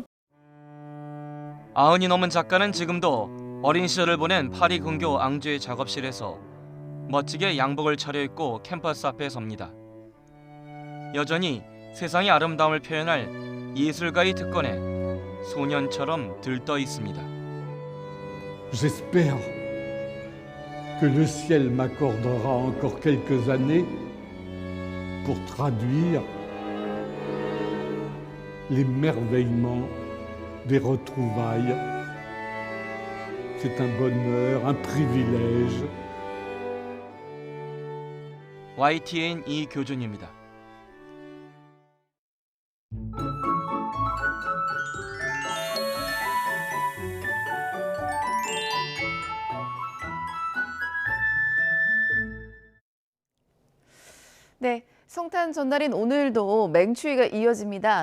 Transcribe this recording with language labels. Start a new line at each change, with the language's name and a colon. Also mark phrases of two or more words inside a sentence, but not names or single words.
Korean: 90이 넘은 작가는 지금도 어린 시절을 보낸 파리 근교 앙주의 작업실에서 멋지게 양복을 차려입고 캠퍼스 앞에 섭니다. 여전히 세상의 아름다움을 표현할 예술가의 특권에 소년처럼 들떠 있습니다.
French: J'espère que le ciel m'accordera encore quelques années pour traduire l'émerveillement des retrouvailles. C'est un bonheur, un privilège.
Korean: YTN 이교준입니다. 네, 성탄 전날인 오늘도 맹추위가 이어집니다.